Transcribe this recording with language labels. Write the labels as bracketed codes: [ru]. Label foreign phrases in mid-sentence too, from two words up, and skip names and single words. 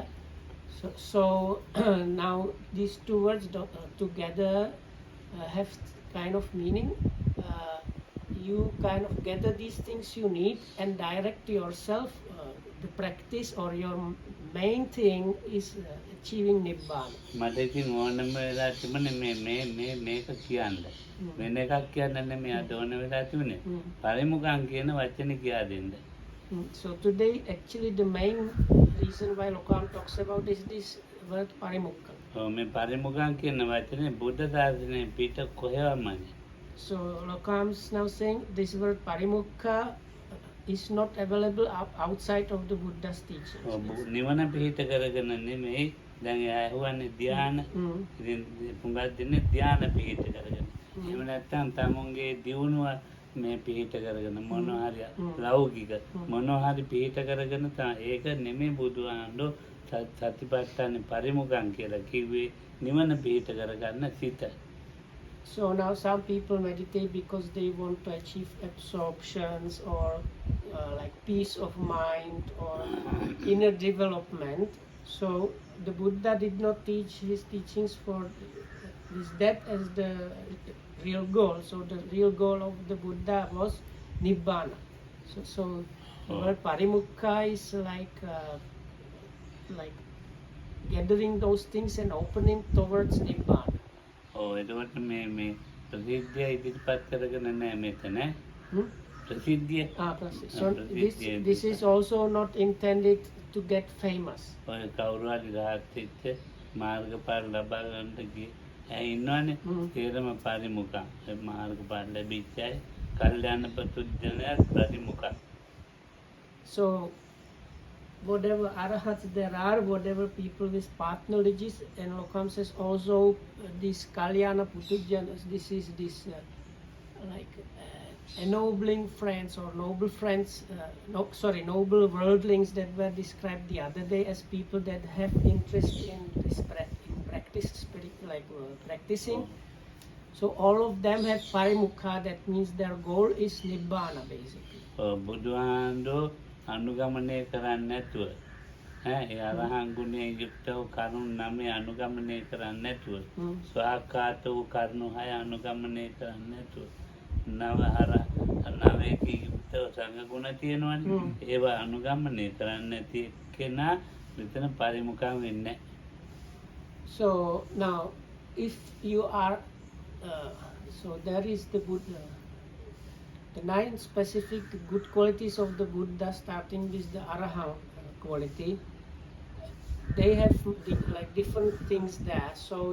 [en] So now these two words together have kind of meaning. You kind of gather these things you need and direct yourself. The practice or your main thing is achieving Nibbana. [si] මට ඉතින් ඕනම වෙලා තිබුණේ මේක කියන්න. වෙන එකක් කියන්න නෙමෙයි අද ඕන වෙලා තිබුණේ. පරිමුඛං කියන වචනේ කියා දෙන්න. [en] So today actually the main reason why Lokam talks about is this word Parimukham. [si] මේ පරිමුඛං කියන වචනේ බුද්ධ ශාසනයේ පිට කොහෙවමයි. [en] So Lokam is now saying this word Parimukha is not available outside of the Buddha's teachings. [si] නිවන පිහිට කරගෙන නෙමෙයි දැන් ඇහුවන්නේ ධ්‍යාන ඉතින් පුඟක් දෙන්නේ ධ්‍යාන පිහිට කරගෙන. එහෙම නැත්නම් තමුන්ගේ දියුණුව මේ පිහිට කරගෙන මොනවා හරි ලෞකික මොනවා හරි පිහිට කරගෙන ඒක නෙමෙයි බුදුහාමුදුරෝ සතිපට්ඨාන පරිමුඛං කියලා කිව්වේ නිවන පිහිට කරගන්න සිත. [en] So now some people meditate because they want to achieve absorptions or like peace of mind or inner development. So the Buddha did not teach his teachings for that as the real goal. So the real goal of the Buddha was Nibbana. So the word Parimukha is like gathering those things and opening towards Nibbana. [si] එතකොට මේ ප්‍රසිද්ධිය ඉදිරිපත් කරගෙන නැහැ මෙතන. ප්‍රසිද්ධිය. [en] So this is also not intended to get famous. [si] ඔය කවුරු හරි රාහත්ච්ච මාර්ගඵල ලබා ගන්නට ගියේ. ඉන්නවනේ තේරම පරිමුඛං. මාර්ගඵල ලැබිච්ච අය කල්යාණ පුත්ජනයා පරිමුඛං. [en] So whatever arahats there are, whatever people with path knowledges, and Lokam says also these [pi] kalyana putujanas, [en] this is this ennobling friends or noble friends, noble worldlings that were described the other day as people that have interest in this practice, practicing. So all of them have parimukha, that means their goal is Nibbana basically. [si] බුදුහාමුදුරෝ අනුගමනය කරන්නේ නැතුව ඒ අරහං ගුණයෙන් යුක්තව කරුණ 9 අනුගමනය කරන්නේ නැතුව ස්වාකාත වූ කරුණ 6 අනුගමනය කරන්නේ නැතුව නවකී යුක්තව සංඝ ගුණ තියෙනවනේ ඒවා අනුගමනය කරන්නේ නැති කෙනා මෙතන පරිමුඛං වෙන්නේ. [en] So now if you are so there is the Buddha, the 9 specific good qualities of the Buddha, starting with the Arahant quality. They have like different things there.